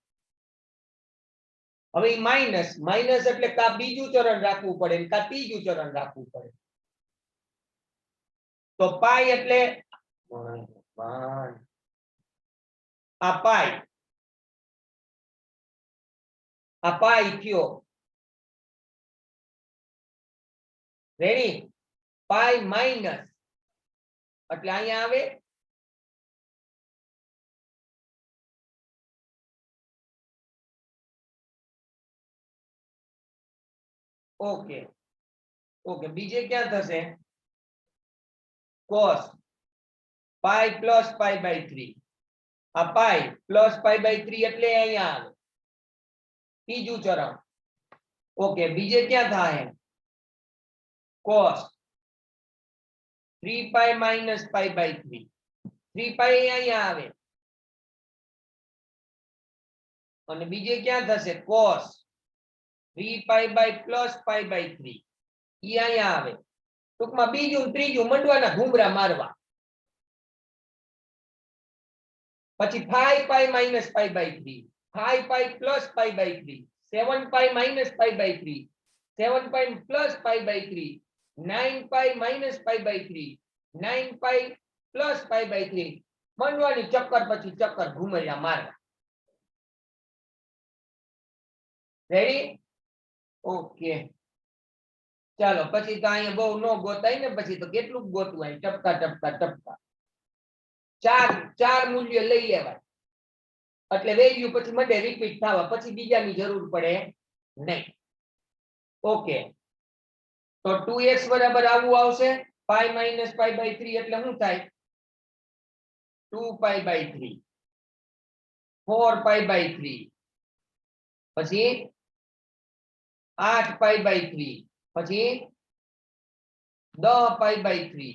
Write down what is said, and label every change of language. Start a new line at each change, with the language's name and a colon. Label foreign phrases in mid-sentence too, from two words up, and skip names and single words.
Gujarati: હવે માઈનસ માઈનસ એટલે કા બીજું ચરણ રાખવું પડે કા ત્રીજું ચરણ રાખવું પડે તો પાઈ એટલે આ પાઈ થયો રેડી પાઈ માઈનસ એટલે અહીંયા આવે ઓકે ઓકે બીજે ક્યાં થશે
English: cos pi plus pi/3
Gujarati: આ
English: pi plus pi/3
Gujarati: એટલે અહીંયા આવે ત્રીજું ચરણ ઓકે બીજે ક્યાં થાય
English: cos 3 pi minus pi/3 3 pi
Gujarati: અહીંયા આવે અને બીજે ક્યાં થશે
English: cos 3 pi by plus pi/3
Gujarati: ઈ અહીંયા આવે ટૂંકમાં બીજું ત્રીજું મંડવાના ઘુમરા મારવા પછી
English: 5 pi minus pi/3 5 pi plus pi/3
Gujarati: 7 pi minus pi/3 7 pi plus pi/3 9 pi minus pi/3 9 pi plus pi/3 મંડવાની ચક્કર પછી ચક્કર ઘુમરિયા મારવા રેડી ઓકે ચાલો પછી તો અહીંયા બહુ નો ગોતાય ને પછી તો કેટલું ગોતવું અહીં ટપકા ટપકા ટપકા ચાર મૂલ્ય લઈ લેવાય એટલે વેલ્યુ પછી મને રિપીટ થવા પછી બીજાની જરૂર પડે નહીં ઓકે તો 2x બરાબર આવું આવશે
English: pi minus pi/3
Gujarati: એટલે શું થાય 2 pi/3 4 pi/3 પછી 8 pi/3 પછી 10 pi/3